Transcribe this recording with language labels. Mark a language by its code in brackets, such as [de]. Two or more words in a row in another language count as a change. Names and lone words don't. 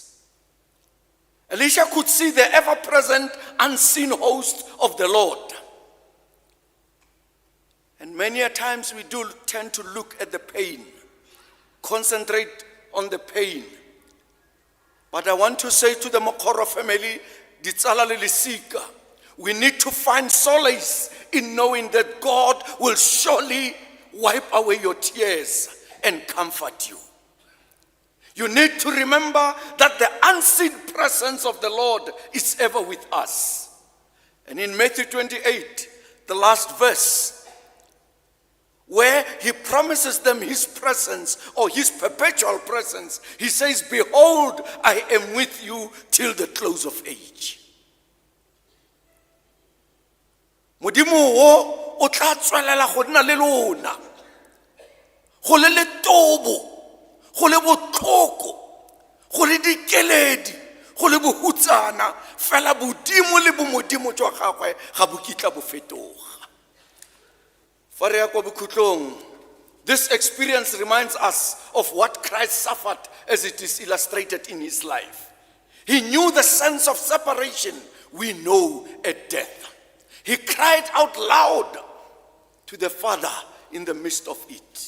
[en] Elisha could see the ever-present unseen host of the Lord. And many a times we do tend to look at the pain, concentrate on the pain. But I want to say to the Mokgoro family, [tn] ditsala le lesika, [en] we need to find solace in knowing that God will surely wipe away your tears and comfort you. You need to remember that the unseen presence of the Lord is ever with us. And in Matthew 28, the last verse, where he promises them his presence or his perpetual presence, he says, behold, I am with you till the close of age. [tn] Modimo wo o tla tswelela go nna le lona, go le letobo, go le botlhoko, go le dikeledi, go le bohutsana, fela bodimo le bomodimo jwa gagwe ga bo kitla bo fetoga. Fa re ya kwa bokhutlong, [en] this experience reminds us of what Christ suffered as it is illustrated in his life. He knew the sense of separation we know at death. He cried out loud to the Father in the midst of it.